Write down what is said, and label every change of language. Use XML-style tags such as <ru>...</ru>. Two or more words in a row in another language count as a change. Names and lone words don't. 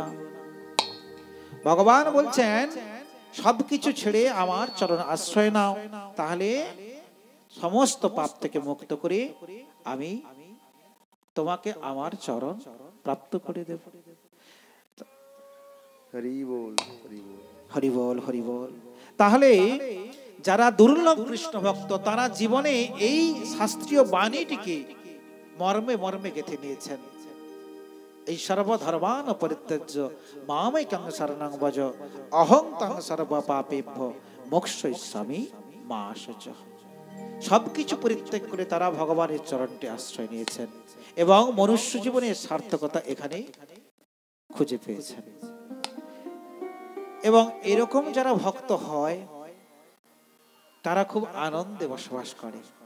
<bn>ভগবান বলছেন সবকিছু ছেড়ে আমার চরণ আশ্রয় নাও, তাহলে সমস্ত পাপ থেকে মুক্ত করে আমি তোমাকে আমার চরণ প্রাপ্ত করে দেব। হরি বল, হরি বল, হরি বল, হরি বল। তাহলে যারা দুর্লভ কৃষ্ণ ভক্ত তারা জীবনে এই শাস্ত্রীয় বাণীটিকে মর্মে মর্মে গেঁথে নিয়েছেন।</bn> <sa>এই সর্বধর্মান পরিত্যাজ্য মামেকং শরণং ভজ অহং তং সর্বপাপেভ্যো মোক্ষয়িষ্যামি মা শুচঃ।</sa> <bn>সবকিছু পরিত্যাগ করে তারা ভগবানের চরণটি আশ্রয় নিয়েছেন এবং মনুষ্য জীবনের সার্থকতা এখানে খুঁজে পেয়েছেন। এবং এরকম যারা ভক্ত হয় তারা খুব আনন্দে বসবাস করে।</bn>